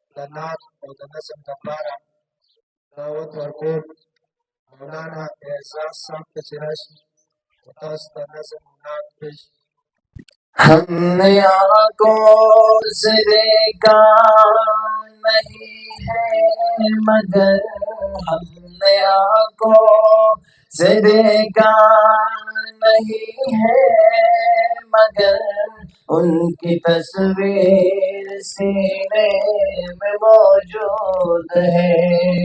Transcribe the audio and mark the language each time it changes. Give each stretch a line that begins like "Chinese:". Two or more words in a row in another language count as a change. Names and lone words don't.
Pashto: د نعت او د نظم لپاره دعوت ورکوم مولانا اعزاز صاحب ته چې راشي او تاسو ته نظم او نعت پیش.
Urdu: ہم نے آنکھوں سے دیکھا نہیں ہے مگر ہم نے آنکھوں سے دیکھا نہیں ہے مگر ان کی تصویر سینے میں موجود ہے.